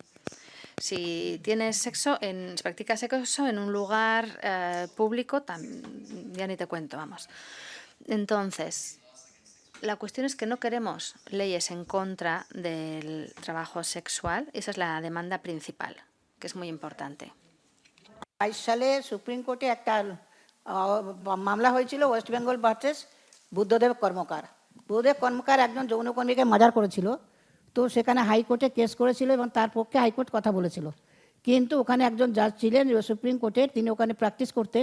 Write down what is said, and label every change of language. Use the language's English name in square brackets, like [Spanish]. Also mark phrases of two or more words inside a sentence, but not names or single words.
[Spanish] Si tienes sexo, si practicas sexo en un lugar público, ya ni te cuento, vamos. Entonces, la cuestión es que no queremos leyes en contra del trabajo sexual. Esa es la demanda principal, que es muy importante. [Bangla] 22 সালে সুপ্রিম কোর্টে একটা মামলা হয়েছিল ওয়েস্ট বেঙ্গল ভার্সেস বুদ্ধদেব কর্মকার। বুদ্ধদেব কর্মকার একজন যৌনকর্মীকে মার্ডার করেছিল, তো সেখানে হাইকোর্টে কেস করেছিল এবং তার পক্ষে হাইকোর্ট কথা বলেছিল। কিন্তু ওখানে একজন জাজ ছিলেন সুপ্রিম কোর্টের, তিনি ওখানে প্র্যাকটিস করতেন।